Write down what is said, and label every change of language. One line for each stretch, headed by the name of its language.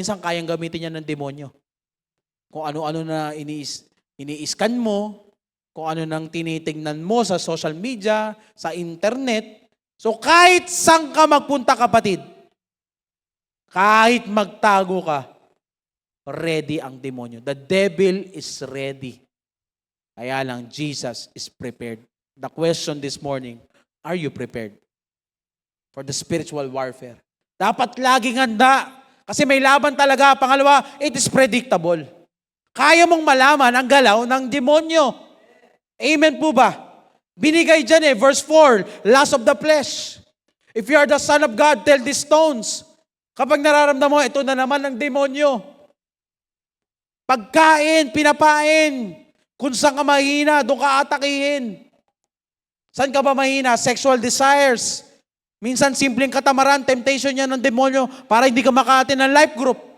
Filipino: Minsan kayang gamitin niya ng demonyo. Kung ano-ano na ini-scan mo, kung ano nang tinitingnan mo sa social media, sa internet. So kahit saan ka magpunta, kapatid, kahit magtago ka, ready ang demonyo.
English: The devil is ready.
Filipino: Kaya lang,
English: Jesus is prepared. The question this morning, are you prepared for the spiritual warfare?
Filipino: Dapat laging handa. Kasi may laban talaga. Pangalawa,
English: it is predictable.
Filipino: Kaya mong malaman ang galaw ng demonyo. Amen po ba? Binigay dyan verse 4,
English: lust of the flesh. If you are the Son of God, tell these stones.
Filipino: Kapag nararamdaman mo, ito na naman ang demonyo. Pagkain, pinapain. Kung saan ka mahina, doon ka atakihin. Saan ka ba mahina?
English: Sexual desires.
Filipino: Minsan simpleng katamaran, temptation yan ng demonyo para hindi ka makaatin ng life group.